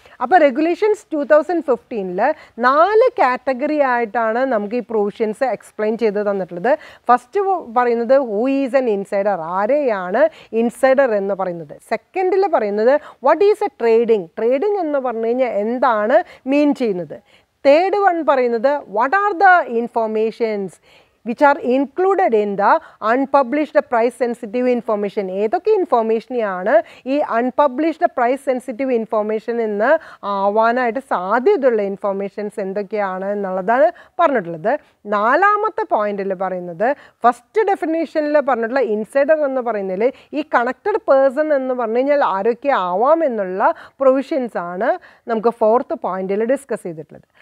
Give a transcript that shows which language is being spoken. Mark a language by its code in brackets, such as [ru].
[ml] അപ്പോൾ regulations 2015-ൽ 4 category ആയിട്ടാണ് നമുക്ക് ഈ പ്രൊവിഷൻസ് എക്സ്പ്ലെയിൻ ചെയ്ത് തന്നിട്ടുള്ളത്. ഫസ്റ്റ് പറയുന്നത് [en] who is an insider, [ml] ആരെയാണ് ഇൻസൈഡർ എന്ന് പറയുന്നത്. സെക്കൻഡിൽ പറയുന്നത് [en] what is a trading, [ml] trading എന്ന് പറഞ്ഞു കഴിഞ്ഞാൽ എന്താണ് മീൻ ചെയ്യുന്നത്. [en] Third one പറയുന്നത് what are the informations which are included in the unpublished price sensitive information. [ml] ഏതൊക്കെ ഇൻഫോർമേഷനെയാണ് ഈ അൺപബ്ലിഷ്ഡ് പ്രൈസ് സെൻസിറ്റീവ് ഇൻഫോർമേഷൻ എന്ന് ആവാനായിട്ട് സാധ്യതയുള്ള ഇൻഫോർമേഷൻസ് എന്തൊക്കെയാണ് എന്നുള്ളതാണ് പറഞ്ഞിട്ടുള്ളത്. നാലാമത്തെ പോയിന്റിൽ പറയുന്നത് ഫസ്റ്റ് ഡെഫിനേഷനിൽ പറഞ്ഞിട്ടുള്ള ഇൻസൈഡർ എന്ന് പറയുന്നതിൽ ഈ കണക്റ്റഡ് പേഴ്സൺ എന്ന് പറഞ്ഞു കഴിഞ്ഞാൽ ആരൊക്കെ ആവാം എന്നുള്ള പ്രൊവിഷൻസ് ആണ് നമുക്ക് ഫോർത്ത് പോയിന്റിൽ ഡിസ്കസ് ചെയ്തിട്ടുള്ളത്.